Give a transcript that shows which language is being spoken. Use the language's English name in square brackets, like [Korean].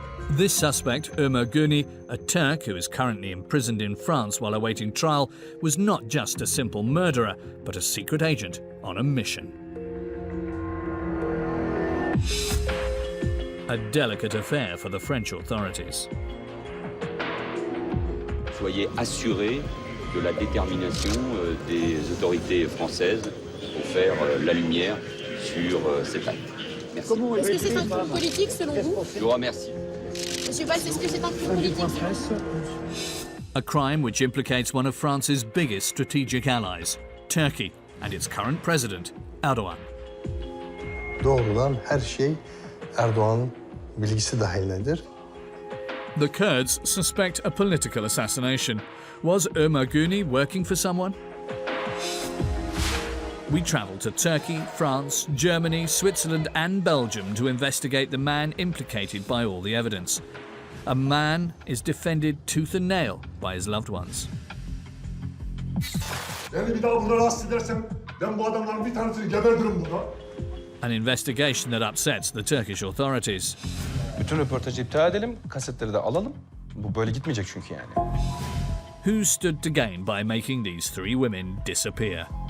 [English] This suspect, Omer Guney, a Turk who is currently imprisoned in France while awaiting trial, was not just a simple murderer, but a secret agent on a mission. A delicate affair for the French authorities. [French] Soyez assurés de la détermination des autorités françaises pour faire la lumière sur cet acte. Merci. Est-ce que c'est un coup politique selon vous? Je vous remercie. Monsieur Valls, est-ce que c'est un coup politique? [English] A crime which implicates one of France's biggest strategic allies, Turkey, and its current president, Erdogan. [Turkish] Doğrudan her şey Erdoğan'ın bilgisi dahilindedir. [English] The Kurds suspect a political assassination. Was Omer Guney working for someone? We travelled to Turkey, France, Germany, Switzerland and Belgium to investigate the man implicated by all the evidence. A man is defended tooth and nail by his loved ones. [Turkish] Beni bir daha burada rahatsız edersem ben bu adamların bir tanesini gebertirim burada. [English] An investigation that upsets the Turkish authorities. [Turkish] Bütün röportajı iptal edelim, kasetleri de alalım. Bu böyle gitmeyecek çünkü yani. [English] Who stood to gain by making these 3 women disappear?